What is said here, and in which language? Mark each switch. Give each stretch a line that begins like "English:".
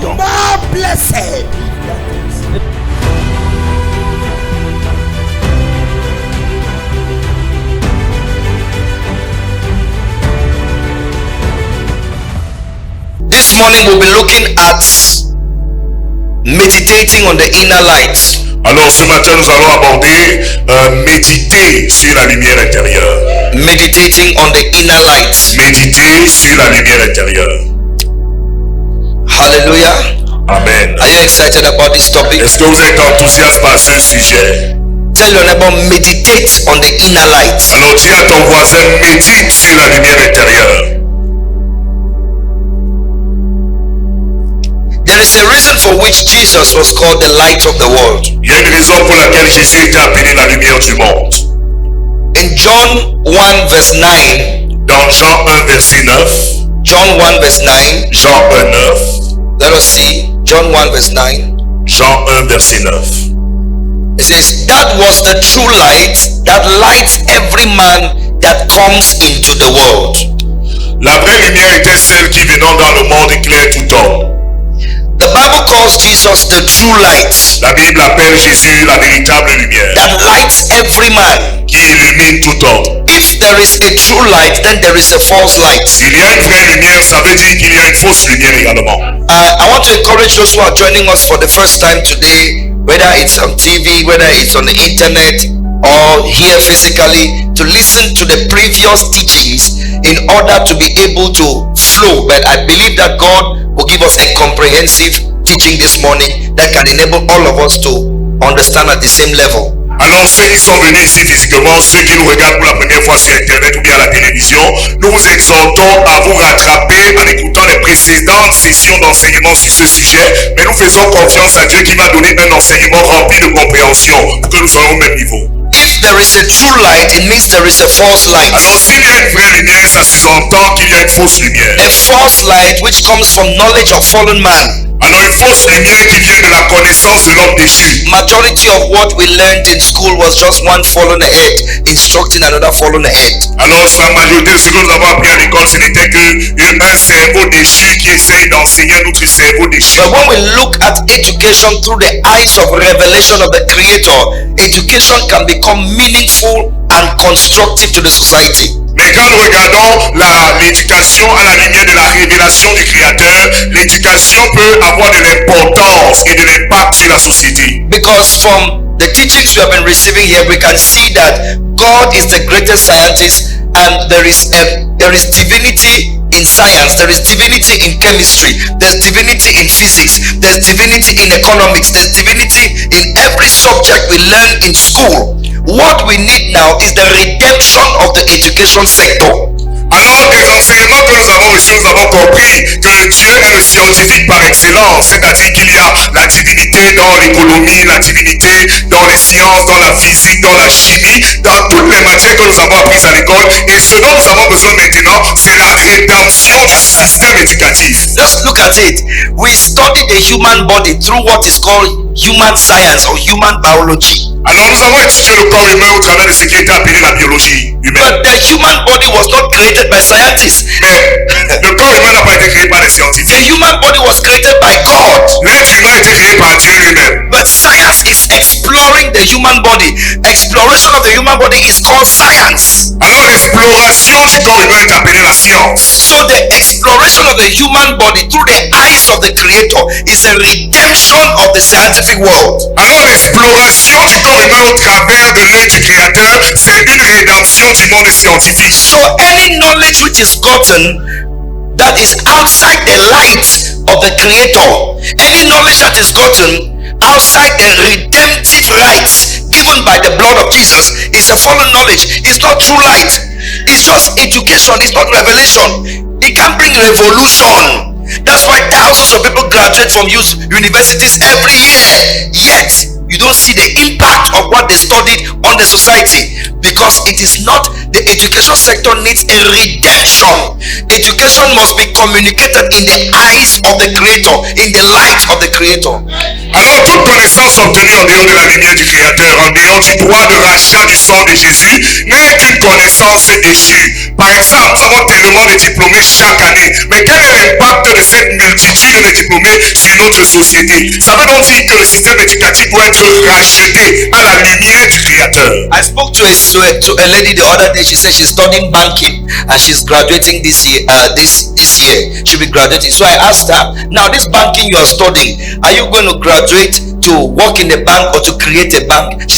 English: More blessed. This morning we'll be looking at meditating on the inner light.
French: Alors ce matin nous allons aborder méditer sur la lumière intérieure.
English: Meditating on the inner light.
French: Méditer sur la lumière intérieure.
English: Hallelujah. Amen. Are you excited about this topic?
French: Est-ce que vous êtes enthousiaste par ce sujet?
English: Tell your neighbor, meditate on the inner light.
French: Alors dis à ton voisin, médite sur la lumière intérieure.
English: There is a reason for which Jesus was called the light of the world.
French: Il y a une raison pour laquelle Jésus était appelé la lumière du monde.
English: In John 1 verse 9,
French: Dans Jean 1 verset 9,
English: John 1 verse 9,
French: Jean 1 9,
English: let us see, John 1 verse 9.
French: Jean 1 verset 9.
English: It says, that was the true light that lights every man that comes into the world.
French: La vraie lumière était celle qui venant dans le monde éclaire tout homme.
English: The Bible calls Jesus the true light
French: La Bible appelle Jésus la véritable lumière
English: that lights every man.
French: qui illumine tout homme.
English: If there is a true light, then there is a false light.
French: S'il y a une vraie lumière, ça veut dire qu'il y a une fausse lumière également.
English: I want to encourage those who are joining us for the first time today, whether it's on TV, whether it's on the internet, or here physically, to listen to the previous teachings in order to be able to flow. But I believe that God will give us a comprehensive teaching this morning that can enable all of us to understand at the same level.
French: Alors ceux qui sont venus ici physiquement, ceux qui nous regardent pour la première fois sur internet ou bien à la télévision, nous vous exhortons à vous rattraper en écoutant les précédentes sessions d'enseignement sur ce sujet, mais nous faisons confiance à Dieu qui va donner un enseignement rempli de compréhension pour que nous soyons au même niveau.
English: If there is a true light, it means there is a false light.
French: Alors s'il y a une vraie lumière, ça sous-entend qu'il y a une fausse lumière.
English: A false light which comes from knowledge of fallen man.
French: Alors une fausse lumière qui vient de la connaissance de l'homme déchu.
English: Majority of what we learned in school was just one fallen ahead instructing another fallen ahead.
French: Alors la majorité de ce que nous avons appris à l'école, ce n'était qu'un cerveau déchu qui essaye d'enseigner un autre cerveau déchu.
English: But when we look at education through the eyes of revelation of the Creator, education can become meaningful and constructive to the society.
French: Mais quand nous regardons l'éducation à la lumière de la révélation du Créateur, l'éducation peut avoir de l'importance et de l'impact sur la société.
English: Because from the teachings we have been receiving here, we can see that God is the greatest scientist, and there is divinity in science, there is divinity in chemistry, there's divinity in physics, there's divinity in economics, there's divinity in every subject we learn in school. What we need now is the redemption of the education sector.
French: Alors des enseignements que nous avons reçus, nous avons compris que Dieu est le scientifique par excellence, c'est-à-dire qu'il y a la divinité dans l'économie, la divinité dans les sciences, dans la physique, dans la chimie, dans toutes les matières que nous avons apprises à l'école. Et ce dont nous avons besoin maintenant, c'est la rédemption du système éducatif.
English: Just look at it. We study the human body through what is called human science or human biology.
French: Alors nous avons étudié le corps humain au travers de ce qui était appelé la biologie humaine.
English: But the human body was not created by scientists.
French: Mais le corps humain n'a pas été créé par les
English: The
French: scientifiques.
English: human body was created by God.
French: L'être humain a été créé par Dieu lui-même.
English: But science is exploring the human body. Exploration of the human body is called science.
French: Alors l'exploration du corps humain est appelée la science.
English: So the exploration of the human body through the eyes of the Creator is a redemption of the scientific world.
French: Alors l'exploration du corps humain au travers de l'œil du Créateur, c'est une rédemption du monde scientifique.
English: So any knowledge which is gotten that is outside the light of the Creator, any knowledge that is gotten outside the redemptive rights given by the blood of Jesus is a fallen knowledge. It's not true light. It's just education. It's not revelation. It can bring revolution. That's why thousands of people graduate from universities every year, yet you don't see the impact of what they studied on the society, because it is not, the education sector needs a redemption. Education must be communicated in the eyes of the Creator, in the light of the Creator.
French: Alors toute connaissance obtenue en dehors de la lumière du Créateur, en dehors du droit de rachat du sang de Jésus, n'est qu'une connaissance déchue. Par exemple, nous avons tellement de diplômés chaque année, mais quel est l'impact de cette multitude de diplômés sur notre société? Ça veut donc dire que le système éducatif doit être racheté à la lumière du Créateur.
English: I spoke to a lady the other day. She said she's studying banking and she's graduating this year. This year she'll be graduating. So I asked her, now this banking you are studying, are you going to graduate to work in a bank or to create a bank?